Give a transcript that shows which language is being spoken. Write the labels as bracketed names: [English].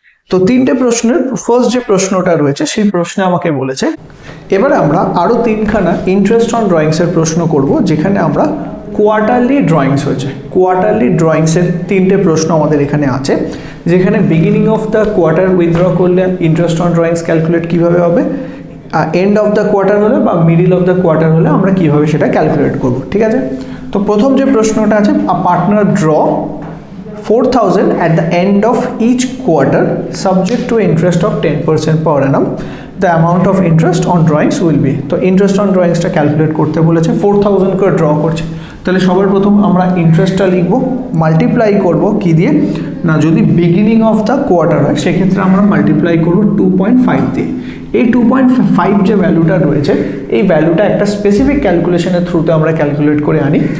[Bangla] তো তিনটে প্রশ্নের ফার্স্ট যে প্রশ্নটা রয়েছে সেই প্রশ্নে আমাকে বলেছে এবারে আমরা আরো তিনখানা ইন্টারেস্ট অন ড্রয়িংস এর প্রশ্ন করব, যেখানে আমরা কোয়ার্টারলি ড্রয়িংস হয়েছে। কোয়ার্টারলি ড্রয়িংস এর তিনটে প্রশ্ন আমাদের এখানে আছে, যেখানে beginning of the quarter withdraw করলে ইন্টারেস্ট অন ড্রয়িংস ক্যালকুলেট কিভাবে হবে, এন্ড অফ দ্য কোয়ার্টার হলে বা মিডিল অফ দ্য কোয়ার্টার হলে আমরা কিভাবে সেটা ক্যালকুলেট করব। ঠিক আছে, তো প্রথম যে প্রশ্নটা আছে, [English] A partner draw 4,000 at the end of each quarter subject to interest of 10% per annum, the amount of interest on drawings will be। [Bangla] তো ইন্টারেস্ট অন ড্রয়িংসটা ক্যালকুলেট করতে বলেছে, 4,000 করে ড্র করছে। তাহলে সবার প্রথম আমরা ইন্টারেস্টটা লিখবো, মাল্টিপ্লাই করব কি দিয়ে না, যদি বিগিনিং অফ দ্য কোয়ার্টার হয় সেক্ষেত্রে আমরা মাল্টিপ্লাই করব 2.5 দিয়ে। এই 2.5 যে ভ্যালুটা রয়েছে, এই ভ্যালুটা একটা স্পেসিফিক ক্যালকুলেশনের থ্রুতে আমরা ক্যালকুলেট করে আনি।